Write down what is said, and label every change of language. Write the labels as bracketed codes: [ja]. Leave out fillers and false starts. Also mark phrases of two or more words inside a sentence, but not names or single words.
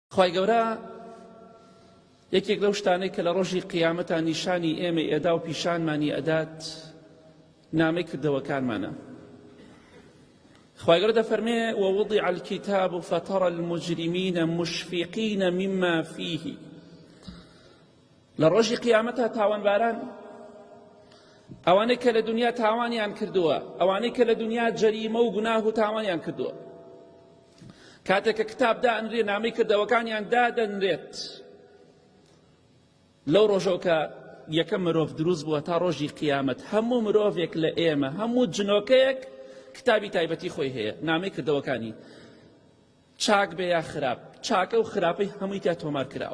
[ckb] خوای گەورە یەکێک لەو شتانەی کە لە ڕۆژی قیامەتە نیشانی ئێمە ئێدا و پیشانمانی ئەدات نامەی کردەوەکانمانە. خوای گەورە دەفەرمێ [ar] ووضع الكتاب فترى المجرمين مشفقين مما فيه. [ckb] لە ڕۆژی قیامەتە تاوانباران ئەوانەی کە لە دنیا تاوانیان کردووە، ئەوانەی کە لە دنیا جەریمە و گوناه و تاوانیان کردووە، کاتێک کە کتاب دائنرێ نامەی کردەوەکانیان دادەنرێت لەو ڕۆژەوە کە یەکەم مرۆڤ دروست بووە تا ڕۆژی قیامەت، هەموو مرۆڤێک لە ئێمە، هەموو جنۆکەیەک کتابی تایبەتی خۆی هەیە، نامەی کردەوەکانی، چاک بێ یا خراپ، چاکە و خراپەی هەمووی تیا تۆمار کراوە.